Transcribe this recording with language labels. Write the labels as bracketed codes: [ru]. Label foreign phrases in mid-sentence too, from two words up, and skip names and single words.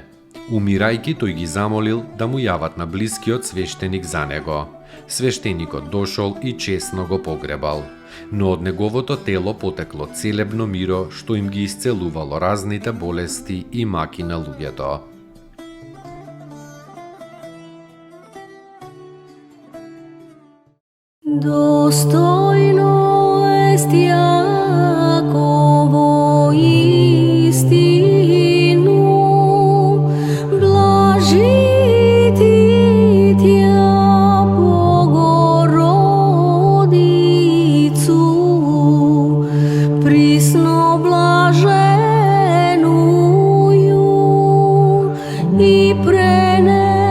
[mk] Умирајќи, тој ги замолил да му јават на блискиот свештеник за него. Свештеникот дошол и честно го погребал. Но од неговото тело потекло целебно миро, што им ги исцелувало разните болести и маки на луѓето. [cu] Достойно есть Яко воистину, блажити Тя Богородицу, присно блаженную и прене